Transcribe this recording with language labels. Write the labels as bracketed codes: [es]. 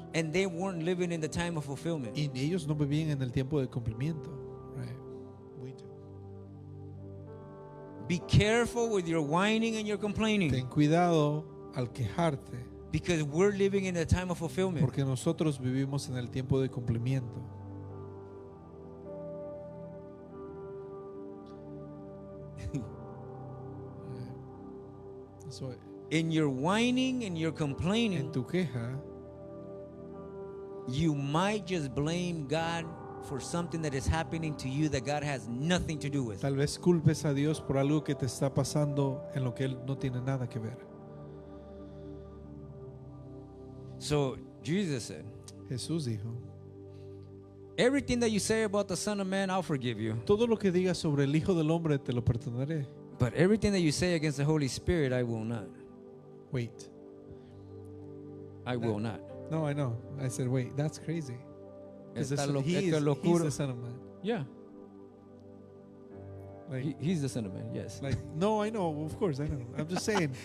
[en] And they weren't living in the time of fulfillment. [es] Y ellos no vivían en el tiempo de cumplimiento. [en] Right? We do. Be careful with your whining and your [es] Ten [en] complaining, [es] cuidado al quejarte, [en] because we're living in a time of fulfillment. [es] porque nosotros vivimos en el tiempo de cumplimiento. [en] So, In your whining and your [es] en [en] complaining, [es] tu queja, [en] you might just blame God for something that is happening to you that God has nothing to do with. [es] tal vez culpes a Dios por algo que te está pasando en lo que Él no tiene nada que ver. [en] So Jesus said, [es] Jesús dijo, [en] everything that you say about the Son of Man, I'll forgive you. [es] todo lo que digas sobre el Hijo del Hombre te lo perdonaré. [en] But everything that you say against the Holy Spirit, I will not. Wait. I will not. No, I know. I said, wait, that's crazy. 'Cause [es] Esta [en] he [es] esta [en] is, he's [es] locura. [en] the Son of Man. Yeah, Like, he's the Son of Man, yes. like, no, I know. Of course, I know. I'm just saying,